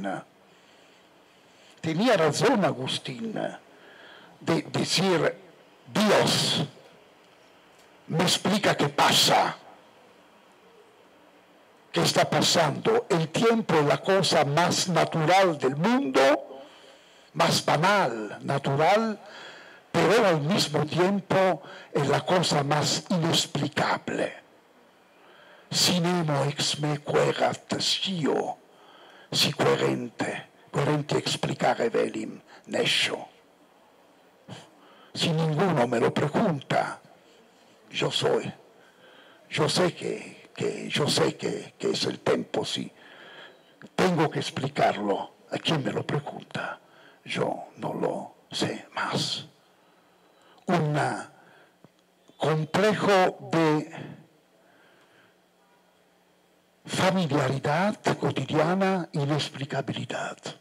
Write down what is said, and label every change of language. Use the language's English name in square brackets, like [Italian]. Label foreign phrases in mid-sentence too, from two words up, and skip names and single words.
[Spanish] Tenía razón Agustín de decir, Dios me explica qué pasa, qué está pasando. El tiempo es la cosa más natural del mundo, más banal, natural, pero al mismo tiempo es la cosa más inexplicable. [Latin] Sinemo ex me querat scio, si querente explicare velim nescio. [Spanish] si ninguno me lo pregunta, yo sé que es el tiempo, sí. Tengo que explicarlo a quien me lo pregunta. Yo no lo sé más. Un complejo de familiaridad cotidiana, inexplicabilidad.